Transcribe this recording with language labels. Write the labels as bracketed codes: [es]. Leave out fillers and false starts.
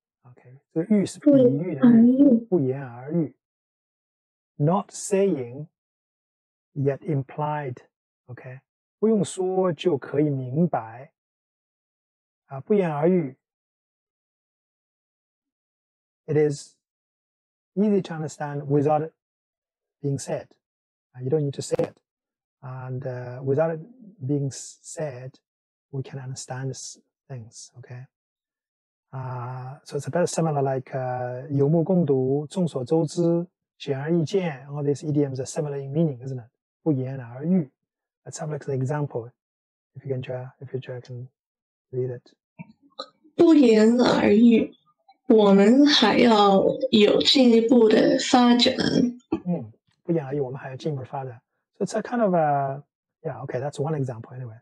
[zh] OK， 这个喻是比喻的喻，不言而喻。 [en] Not saying yet implied. [zh] OK， 不用说就可以明白。不言而喻。 [en] It is easy to understand without it being said. You don't need to say it. And without it being said, we can understand things, okay? So it's a bit similar like [zh] 有目共睹, 众所周知, 显而易见, [en] all these idioms are similar in meaning, isn't it? [zh] 不言而喻. [en] Let's have like an example, if you can read it. [zh] 不言而喻，我们还要有进一步的发展。不言而喻，我们还要进一步发展。 [en] So it's a kind of a, yeah, okay, that's one example anyway.